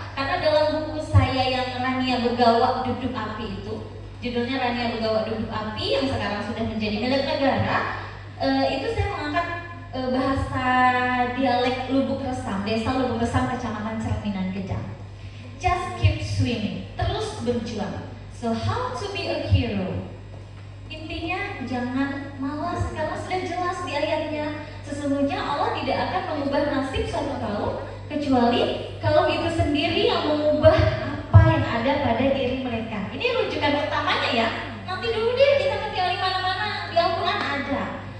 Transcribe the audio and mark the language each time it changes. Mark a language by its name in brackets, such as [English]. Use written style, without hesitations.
[Indonesian] Karena dalam buku saya yang Rania Begawa Duk-duk Api itu, judulnya Rania Begawa Duk-duk Api yang sekarang sudah menjadi milik negara, itu saya mengangkat bahasa dialek Lubuk Resam, desa Lubuk Resam, kecamatan Cerminan, Gedang. [English] Just keep swimming, [Indonesian] terus berjuang. [English] So how to be a hero? [Indonesian] Intinya jangan malas, karena sudah jelas di ayatnya. Sesungguhnya Allah tidak akan mengubah nasib suatu kaum kecuali kaum itu sendiri yang mengubah apa yang ada pada diri mereka. Ini rujukan utamanya ya. Nanti dulu deh kita ketika di mana-mana di Al-Quran ada.